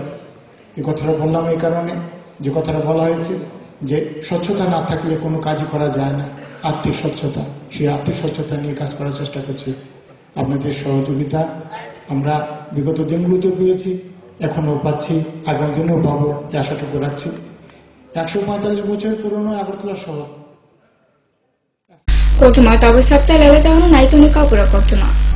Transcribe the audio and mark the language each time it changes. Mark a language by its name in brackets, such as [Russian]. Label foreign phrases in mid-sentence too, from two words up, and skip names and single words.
[Bangla] এই কথাটা বললাম এই কারণে যে কথাটা বলা হয়েছে যে স্বচ্ছতা না থাকলে কোনো কাজই করা যায় না। আর্থিক স্বচ্ছতা, সেই আর্থিক স্বচ্ছতা নিয়ে কাজ করার চেষ্টা করছি। আপনাদের সহযোগিতা আমরা বিগত দিনগুলোতে পেয়েছি, এখনো পাচ্ছি, আগামী দিনেও পাবো, এই আশাটুকু রাখছি। 145 বছর পুরনো আগরতলা শহর। [Kok Borok] Koktuma tabu sabta lele janu naituni kapura koktuma.